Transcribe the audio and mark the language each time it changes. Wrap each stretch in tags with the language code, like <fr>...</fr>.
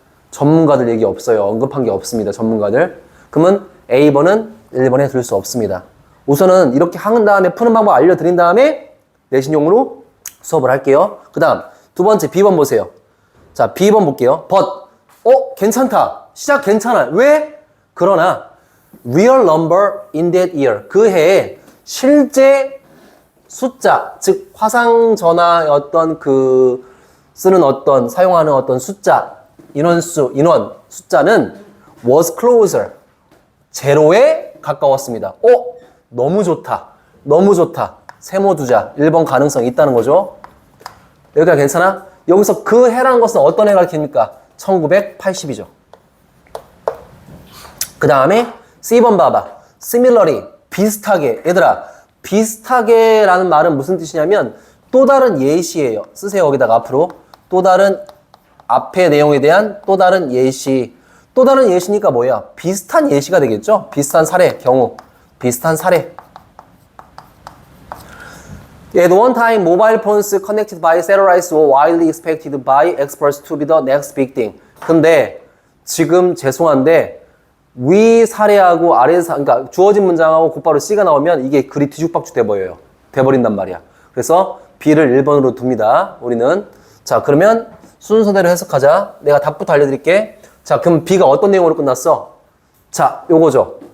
<ko>전문가들 얘기 없어요. 언급한 게 없습니다. 전문가들. 그러면 A번은 1번에 들 수 없습니다. 우선은 이렇게 한 다음에 푸는 방법 알려드린 다음에 내신용으로 수업을 할게요. 그 다음 두 번째 B번 보세요. 자, B번 볼게요. but 괜찮다. 시작 괜찮아. 왜? 그러나</ko> <en>real number in that year.</en> <ko>그 해에 실제 숫자, 즉 화상전화의 어떤 그 쓰는 어떤 사용하는 어떤 숫자, 인원 숫자는</ko> <en>was closer.</en> <ko>제로에 가까웠습니다. 너무 좋다. 세모 두자. 1번 가능성이 있다는 거죠. 여기가 괜찮아? 여기서 그 해라는 것은 어떤 해가 가르칩니까? 1980이죠. 그 다음에 C번 봐봐. similarly, 비슷하게. 얘들아, 비슷하게라는 말은 무슨 뜻이냐면 또 다른 예시예요. 쓰세요. 여기다가 앞으로. 또 다른 앞의 내용에 대한 또 다른 예시. 또 다른 예시니까 뭐야? 비슷한 예시가 되겠죠? 비슷한 사례, 경우. 비슷한 사례.</ko> <en>At one time, mobile phones connected by satellites were widely expected by experts to be the next big thing.</en> <ko>근데 지금 죄송한데 위 사례하고 아래 그러니까 주어진 문장하고 곧바로 C가 나오면 이게 글이 뒤죽박죽 돼버린단 말이야. 그래서 B를 1번으로 둡니다. 우리는. 자, 그러면 순서대로 해석하자. 내가 답부터 알려드릴게. 자, 그럼 B가 어떤 내용으로 끝났어? 자, 요거죠.</ko>